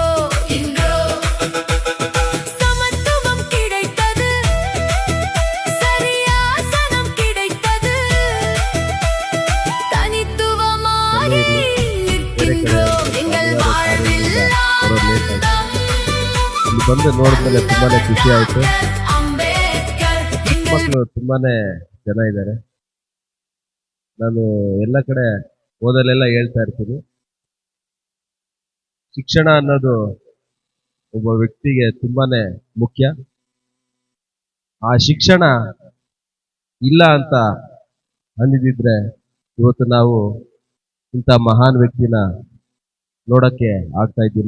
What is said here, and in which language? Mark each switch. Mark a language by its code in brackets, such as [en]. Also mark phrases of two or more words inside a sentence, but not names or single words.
[ta] இன்றோ சமத்துவம் கிடைத்தது, சரியாசனம் கிடைத்தது. தனித்துவமாகி நிற்கின்றோம். எங்கள் வாழ்வில் ஆனந்தம் [kn] ಇಲ್ಲಿ ಬಂದು ನೋಡಿದ್ಮೇಲೆ ತುಂಬಾನೇ ಖುಷಿ ಆಯ್ತು. [ta] அம்பேத்கர். எங்கள் [kn] ಮಕ್ಕಳು ತುಂಬಾನೇ ಜನ ಇದ್ದಾರೆ. ನಾನು ಎಲ್ಲ ಕಡೆ ಓದಲೆಲ್ಲ ಹೇಳ್ತಾ ಇರ್ತೀನಿ, ಶಿಕ್ಷಣ ಅನ್ನೋದು ಒಬ್ಬ ವ್ಯಕ್ತಿಗೆ ತುಂಬಾನೇ ಮುಖ್ಯ. ಆ ಶಿಕ್ಷಣ ಇಲ್ಲ ಅಂತ ಅಂದಿದ್ರೆ ಇವತ್ತು ನಾವು ಇಂಥ ಮಹಾನ್ ವ್ಯಕ್ತಿನ ನೋಡಕ್ಕೆ ಆಗ್ತಾ ಇದ್ದಿಲ್ಲ.